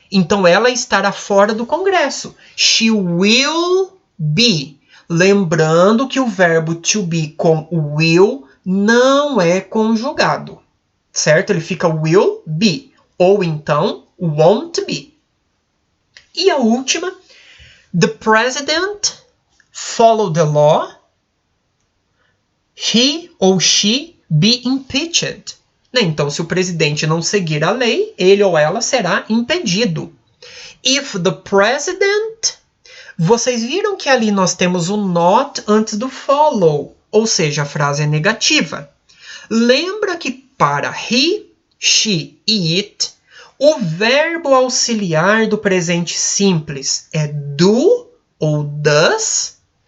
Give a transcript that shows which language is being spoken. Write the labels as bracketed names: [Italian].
[Portuguese] Então ela estará fora do Congresso. [English] She will be. [Portuguese] Lembrando que o verbo to be com will não é conjugado, certo? Ele fica will be, ou então won't be. E a última, [English] the president follow the law, he ou she be impeached. [Portuguese] Então, se o presidente não seguir a lei, ele ou ela será impedido. [English] If the president... [Portuguese] Vocês viram que ali nós temos o not antes do follow, ou seja, a frase é negativa. Lembra que para he, she e it, o verbo auxiliar do presente simples é do ou does?